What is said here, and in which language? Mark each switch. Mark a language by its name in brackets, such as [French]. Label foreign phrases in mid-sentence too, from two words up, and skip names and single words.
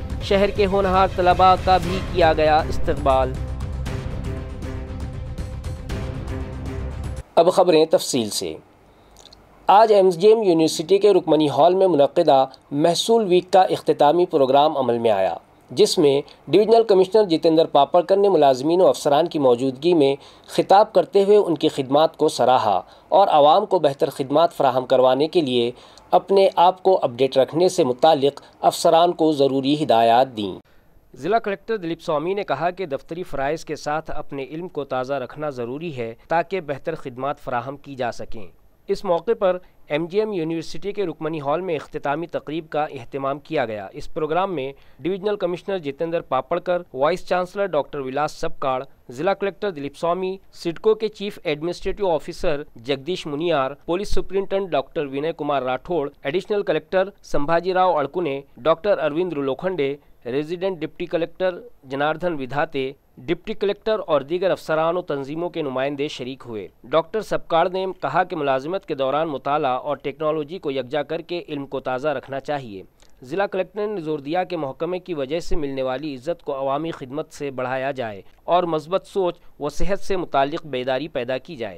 [Urdu] شہر کے ہونہار طلباء کا بھی کیا گیا استقبال۔ اب خبریں تفصیل سے۔ آج MGM یونیورسٹی کے رکمنی ہال میں منعقدہ محصول ویک کا اختتامی پروگرام عمل میں آیا، جس میں ڈویژنل کمشنر جتیندر پاپڑکر نے ملازمین و افسران کی موجودگی میں خطاب کرتے ہوئے ان کی خدمات کو سراہا اور عوام کو بہتر خدمات فراہم کروانے کے لیے اپنے آپ کو اپڈیٹ رکھنے سے متعلق افسران کو ضروری ہدایات دیں۔ ضلع کلکٹر دلیپ سوامی نے کہا کہ دفتری فرائض کے ساتھ اپنے علم کو تازہ رکھنا ضروری ہے تاکہ بہتر خدمات فراہم کی جا سکیں۔ اس موقع پر MGM یونیورسٹی کے رکمنی ہال میں اختتامی تقریب کا اہتمام کیا گیا۔ اس پروگرام میں ڈویژنل کمشنر جتیندر پاپڑکر، وائس چانسلر ڈاکٹر ولاس سبکاڑ، ضلع کلکٹر دلیپ سوامی، سڈکو کے چیف ایڈمنسٹریٹو آفیسر جگدیش منیار، پولیس سپرنٹنڈنٹ ڈاکٹر وینے کمار راٹھوڑ، ایڈیشنل کلکٹر سمبھاجی راؤ اڑکنے، ڈاکٹر اروند لوکھنڈے، ریزیڈنٹ ڈپٹی کلکٹر جناردھن ودھاتے، ڈپٹی کلکٹر اور دیگر افسران و تنظیموں کے نمائندے شریک ہوئے۔ ڈاکٹر سبکاڑ نے کہا کہ ملازمت کے دوران مطالعہ اور ٹیکنالوجی کو یکجا کر کے علم کو تازہ رکھنا چاہیے۔ ضلع کلکٹر نے زور دیا کہ محکمے کی وجہ سے ملنے والی عزت کو عوامی خدمت سے بڑھایا جائے اور مثبت سوچ و صحت سے متعلق بیداری پیدا کی جائے۔